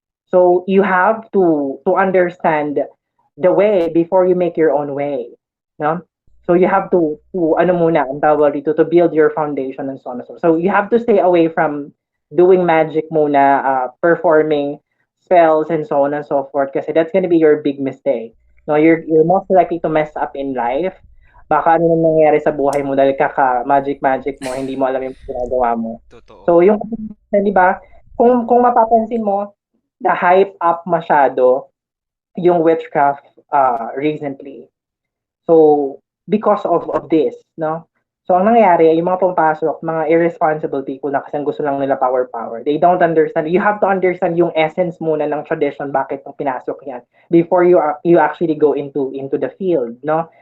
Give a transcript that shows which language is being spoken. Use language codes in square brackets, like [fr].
[en] So you have to understand the way before you make your own way. No? So you have to [tl] ano muna ang tawag dito, [en] to build your foundation and so on and so on. So you have to stay away from doing magic muna, performing spells and so on and so forth [tl] kasi that's gonna be your big mistake. [en] No, you're most likely to mess up in life. [tl] Baka ano nang nangyayari sa buhay mo dahil kaka-magic mo, hindi mo alam yung ginagawa mo. Totoo. So yung, di ba, kung mapapansin mo, na-hype up masyado yung witchcraft recently. [en] So, because of this, no? [tl] So, ang nangyayari, yung mga pumapasok, mga [en] irresponsible people na kasi gusto lang nila power. They don't understand. You have to understand [tl] yung essence muna ng tradition, bakit mo pinasok yan, [en] before you actually go into the field, no?